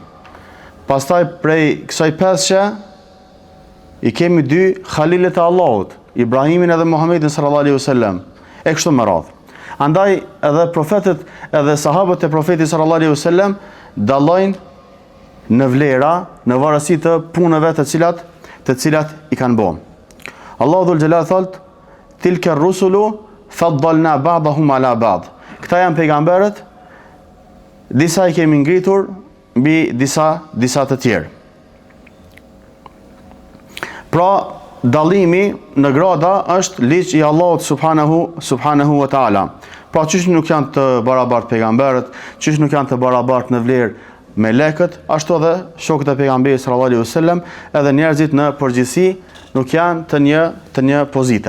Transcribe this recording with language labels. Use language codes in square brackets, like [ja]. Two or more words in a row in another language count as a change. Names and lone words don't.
[sq] Pastaj prej kësaj 5-shë i kemi 2 khalilet e Allahut, Ibrahimin edhe Muhammedin [ar] صلى الله عليه وسلم, [sq] e kështu me radhë. Andaj edhe profetët edhe sahabët e profetit [ar] صلى الله عليه وسلم [sq] dallojnë në vlera, në varësi të punëve të cilat i kanë bërë. Allahu [ar] ذو الجلال [sq] thot: [ar] "تلك الرسل فضلنا بعضهم على بعض." [sq] Këta janë pejgamberët, disa i kemi ngritur mbi disa të tjerë. Pra, dallimi në grada është ligj i Allahut [ar] سبحانه وتعالى. [sq] Pra, çish nuk janë të barabartë pejgamberët, çish nuk janë të barabartë në vlerë melekët, ashtu edhe shokët e pejgamberit [ar] صلى الله عليه وسلم, [sq] edhe njerëzit në përgjithësi nuk janë të një pozite.